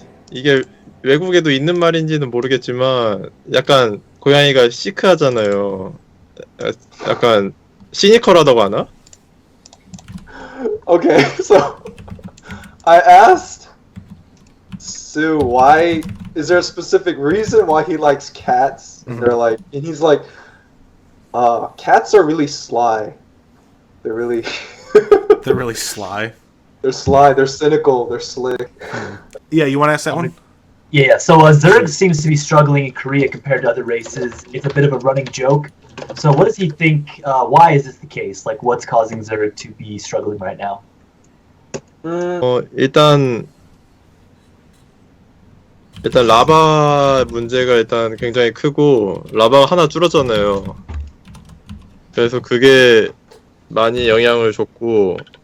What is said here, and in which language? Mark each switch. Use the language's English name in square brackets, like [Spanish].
[Korean] 이게 외국에도 있는 말인지는 모르겠지만 약간 고양이가 시크하잖아요. 약간 시니컬하다고 하나? [English] Okay, so I asked Sue why is there a specific reason why he likes cats? And he's like, cats are really sly. They're really They're really sly. They're sly, they're cynical, they're slick. Yeah, you want to ask that one? Yeah, so Zerg seems to be struggling in Korea compared to other races. It's a bit of a running joke. So what does he think, why is this the case? What's causing Zerg to be struggling right now? [Korean] 일단 라바 문제가 일단 굉장히 크고 라바가 하나 줄었잖아요. 그래서 그게 많이 영향을 줬고